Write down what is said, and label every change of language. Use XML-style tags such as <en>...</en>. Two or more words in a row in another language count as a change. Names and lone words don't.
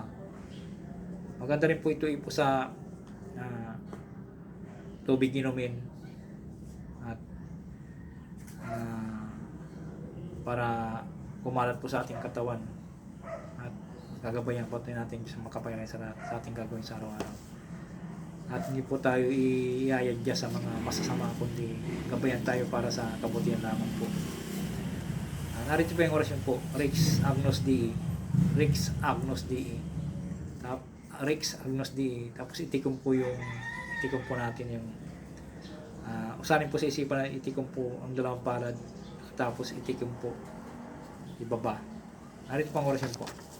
<tl>Maganda rin po ito ipo sa tubig inumin at para kumalat po sa ating katawan at gagabayan po natin sa makapangyarihan sa ating gagawin sa araw-araw. At hindi po tayo iayadya sa mga masasama, kundi gabayan tayo para sa kabutihan lamang po. Narito po yung orasyon po,</tl> <la>Rex Agnus Dei, Rex Agnus Dei, Rex Agnus Dei.</la> <tl>Tapos itikom po natin yung usanin po sa isipan na itikom po ang 2 palad, tapos itikom po ibaba. Narito pang orasyon po.</tl>